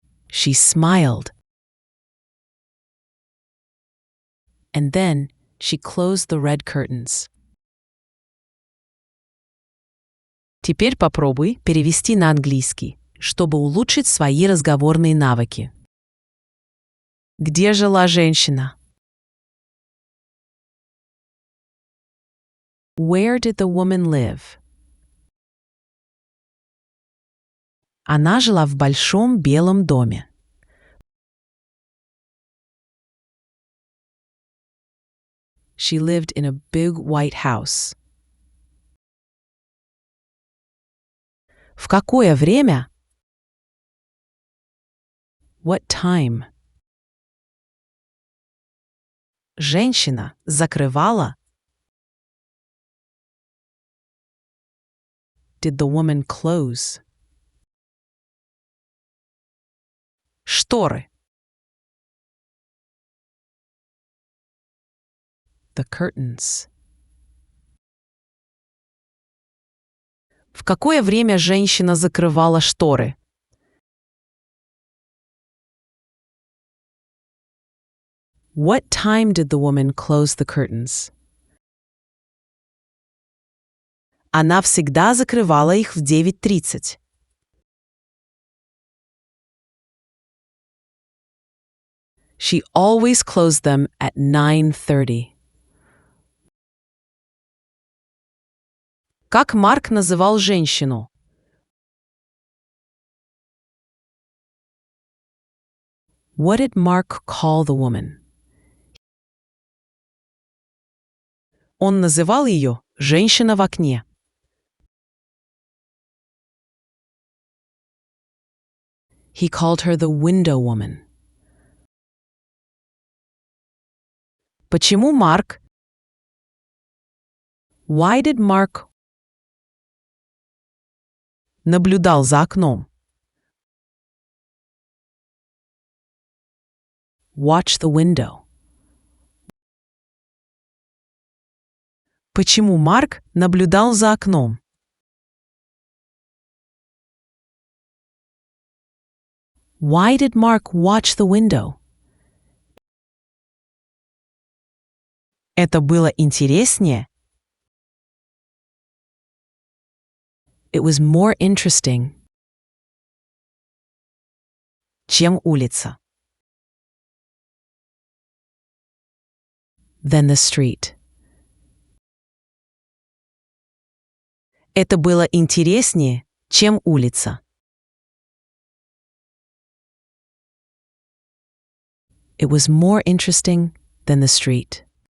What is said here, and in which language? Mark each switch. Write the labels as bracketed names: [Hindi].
[English] She smiled. And then she closed the red curtains. [Russian] Теперь попробуй перевести на английский, чтобы улучшить свои разговорные навыки. Где жила женщина? [English] Where did the woman live? [Russian] Она жила в большом белом доме. [English] She lived in a big white house. [Russian] В какое время? [English] What time? [Russian] Женщина закрывала. [English] Did the woman close? [Russian] Шторы. [English] The curtains. [Russian] В какое время женщина закрывала шторы? [English] What time did the woman close the curtains? [Russian] Она всегда закрывала их в 9:30. [English] She always closed them at 9:30. [Russian] Как Марк называл женщину? [English] What did Mark call the woman? [Russian] Он называл ее «женщина в окне». [English] He called her the window woman. [Russian] Почему Марк? [English] Why did Mark [Russian] наблюдал за окном? [English] Watch the window. [Russian] Почему Марк наблюдал за окном? [English] Why did Mark watch the window? [Russian] Это было интереснее. [English] It was more interesting. [Russian] Чем улица. [English] Than the street. [Russian] Это было интереснее, чем улица. [English] It was more interesting than the street.